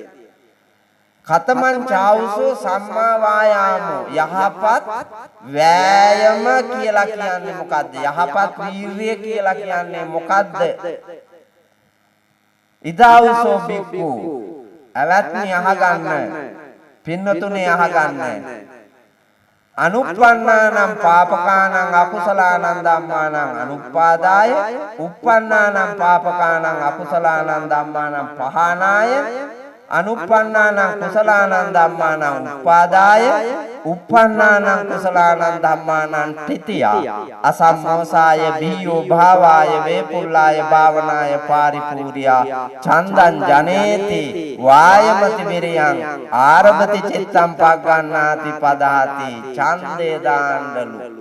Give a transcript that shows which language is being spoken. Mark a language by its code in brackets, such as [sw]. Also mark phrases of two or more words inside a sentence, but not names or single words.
[pi] ඛතමං චාවසෝ සම්මා වායාමෝ [si] යහපත් වෑයම කියලා කියන්නේ මොකද්ද? යහපත් වීර්යය කියලා කියන්නේ මොකද්ද? [pi] ඉදාවසෝ බික්කු අවත්නි [si] අහගන්න පින්නතුනේ අහගන්න [pi] අනුප්පන්නානම් පාපකානං අකුසලානං ධම්මානං අනුප්පාදාය උප්පන්නානම් පාපකානං අකුසලානං ධම්මානං පහනාය අනුප්පන්නානං කුසලානං ධම්මානං උපාදාය උප්පන්නානං කුසලානං ධම්මානං තිතියා අසම්මෝසාය බියෝ භාවාය වේපුල්ලාය භාවනාය පාරිපූර්යා චන්දං ජනේති වායමති විරියං ආරභති චිත්තං පග්ගණ්ණාති පදාති ඡන්දේ දාණ්ඩලු